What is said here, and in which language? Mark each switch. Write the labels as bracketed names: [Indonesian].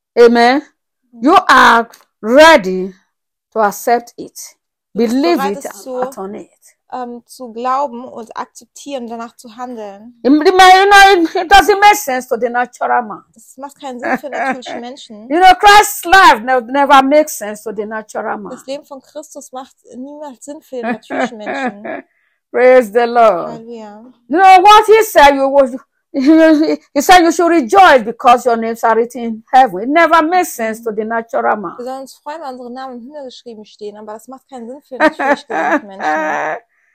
[English] Amen. You are ready to accept it, [German] du [English] believe [German] bist [English] it, [German] zu, [English] and act on it. [German] Zu glauben und akzeptieren, danach zu handeln. [English] It doesn't make sense to the natural man. [German] Das macht keinen Sinn für natürliche Menschen. [English] You know, Christ's life never makes sense to the natural man. [German] Das Leben von Christus macht niemals Sinn für den natürlichen Menschen. [English] Praise the Lord. [German] Halleluja. [English] You know what he said? He said you should rejoice because your names are written in heaven. It never makes sense to the natural man. [German] Wir sollen uns freuen, weil unsere Namen im Himmel geschrieben stehen, aber das macht keinen Sinn für natürliche Menschen.